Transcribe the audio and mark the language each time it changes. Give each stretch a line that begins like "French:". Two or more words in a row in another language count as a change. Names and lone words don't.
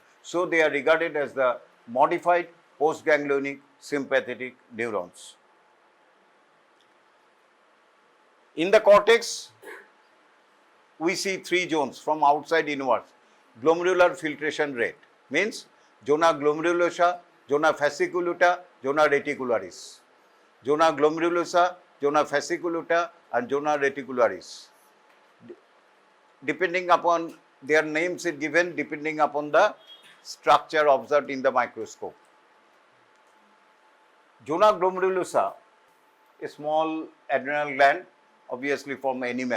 English: So they are regarded as the modified postganglionic sympathetic neurons. In the cortex, we see three zones from outside inwards. Glomerular filtration rate means zona glomerulosa, zona fasciculata, zona reticularis. Zona glomerulosa, zona fasciculata, and zona reticularis. Depending upon their names is given depending upon the structure observed in the microscope. Zona glomerulosa, a small adrenal gland, obviously from animal.